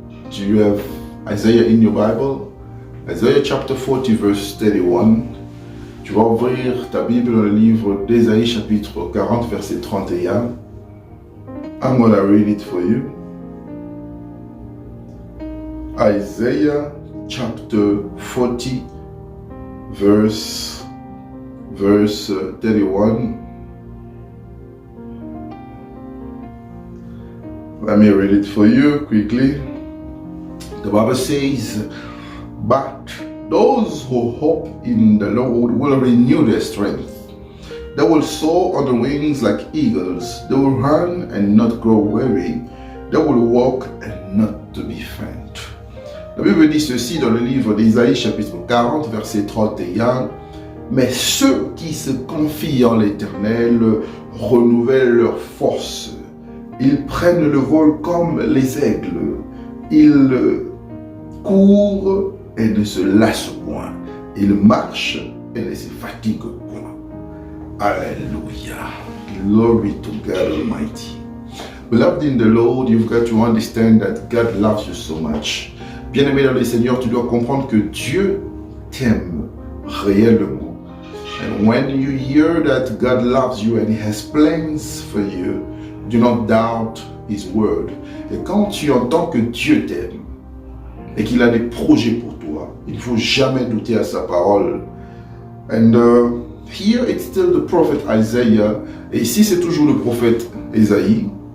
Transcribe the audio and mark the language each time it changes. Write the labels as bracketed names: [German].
[English] Do you have Isaiah in your Bible? Isaiah chapter 40 verse 31. [French] Tu vas ouvrir ta Bible dans le livre d'Ésaïe chapitre 40 verset 31. [English] I'm going to read it for you. Isaiah chapter 40 verse 31. Let me read it for you quickly. The Bible says, "But those who hope in the Lord will renew their strength. They will soar on the wings like eagles. They will run and not grow weary. They will walk and not to be faint." [French] La Bible dit ceci dans le livre d'Ésaïe chapitre 40 verset 31. Mais ceux qui se confient en l'Éternel renouvellent leur force. Ils prennent le vol comme les aigles. Ils courent et ne se lassent point. Ils marchent et ne se fatiguent point. [English] Hallelujah. Glory to God Almighty. Beloved in the Lord, you've got to understand that God loves you so much. [French] Bien-aimé dans le Seigneur, tu dois comprendre que Dieu t'aime réellement. [English] And when you hear that God loves you and He has plans for you, do not doubt His word. [French] Et quand tu entends que Dieu t'aime et qu'il a des projets pour toi, il ne faut jamais douter à sa parole. [English] And here it's still the prophet Isaiah. [French] Et ici c'est toujours le prophète Ésaïe.